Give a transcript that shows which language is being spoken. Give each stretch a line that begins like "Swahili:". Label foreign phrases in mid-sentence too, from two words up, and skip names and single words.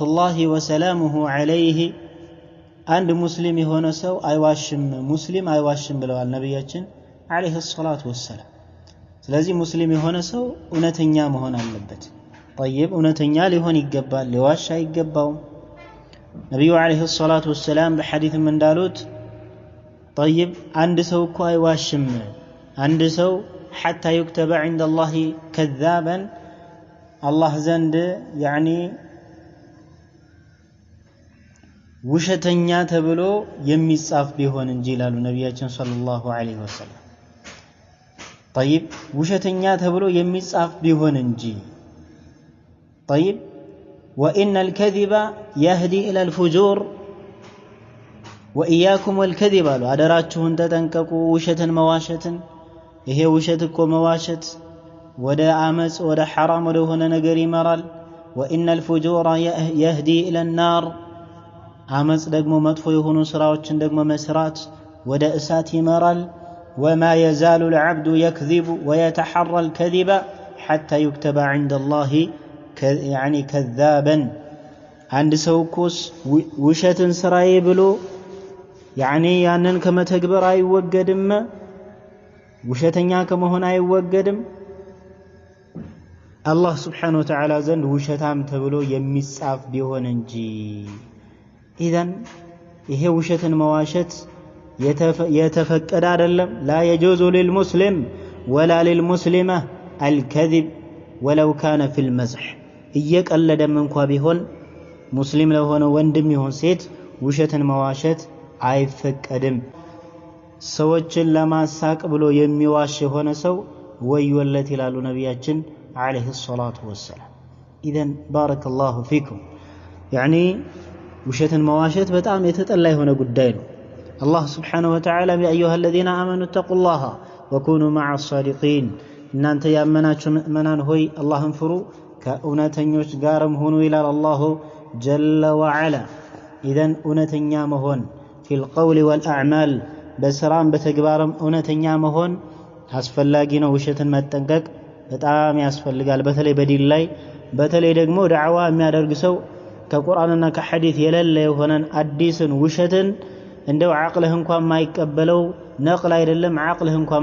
Arabic: صلوات الله وسلامه عليه
Amharic: አንድ ሙስሊም የሆነ ሰው አይዋሽም ሙስሊም አይዋሽም ብለዋል ነብያችን
Arabic: عليه الصلاة والسلام
Amharic: ስለዚህ ሙስሊም የሆነ ሰው እውነተኛ መሆን አለበት طيب እውነተኛ ሊሆን ይገባል ሊዋሽ አይገባውም ነብዩ
Arabic: عليه الصلاة والسلام
Amharic: በሐዲስም እንዳሉት طيب አንድ ሰው እኮ አይዋሽም አንድ ሰው
Arabic: حتى يكتب عند الله كذابا
Amharic: الله ዘንድ يعني ውሸተኛ ተብሎ የሚጻፍ ቢሆን እንጂ ይላሉ ነብያችን
Arabic: صلى الله عليه وسلم
Amharic: طيب ውሸተኛ ተብሎ የሚጻፍ ቢሆን እንጂ طيب
Arabic: وان الكذب يهدي الى الفجور واياكم والكذب
Amharic: አሉ አደራችሁን ተጠንቀቁ ውሸትን መዋሸትን ይሄ ውሸት እኮ መዋሸት ወደ አመጽ ወደ حرام ወደ ሆነ ነገር ይመራል
Arabic: وان الفجور يهدي الى النار
Amharic: አመጽ ደግሞ መጥፎ የሆኑ ስራዎችን ደግሞ መስራት ወደ እሳት ይመራል
Arabic: وما يزال العبد يكذب ويتحرى الكذب حتى يكتب عند الله يعني كذابا عند سوكوس
Amharic: ውሸትን ስራዬ ብሎ يعني ያንን ከመተግበር አይወገድም ውሸተኛ ከመሆን አይወገድም አላህ
Arabic: سبحانه وتعالى
Amharic: ዘንድ ውሸታም ተብሎ የሚጻፍ ቢሆን እንጂ إذن ይሄ ውሸትን መዋሸት የተፈቀደ አይደለም
Arabic: لا يجوز للمسلم ولا للمسلمة الكذب ولو كان في المزح
Amharic: እየቀለደም እንኳን ቢሆን ሙስሊም ለሆነ ወንድም ይሁን ሴት ውሸትን መዋሸት አይፈቀድም ሰዎችን ለማሳቅ ብሎ የሚዋሽ የሆነ ሰው ወዮለት ይላሉ ነብያችን
Arabic: عليه الصلاة والسلام إذن بارك الله فيكم يعني
Amharic: ውሸትን መዋሸት በጣም የተጠላ የሆነ ጉዳይ ነው አላህ
Arabic: سبحانه وتعالى يا ايها الذين امنوا اتقوا الله وكونوا مع الصادقين
Amharic: እናንተ ያመናችሁ ምእመናን ሆይ አላህን ፍሩ ከእውነተኞች ጋርም ሁኑ ይላል አላህ
Arabic: جل وعلا اذا
Amharic: እውነተኛ መሆን
Arabic: في القول والاعمال
Amharic: በስራም በተግባርም እውነተኛ መሆን አስፈላጊ ነው ውሸትን መጠንቀቅ በጣም ያስፈልጋል በተለይ በዲን ላይ በተለይ ደግሞ ዳዕዋ የሚያደርግ ሰው ከቁርአንና ከሐዲስ የለለ የሆነን አዲስን ውሸትን እንደው አቅልህ እንኳን ማይቀበለው ነቅል አይደለም አቅልህ እንኳን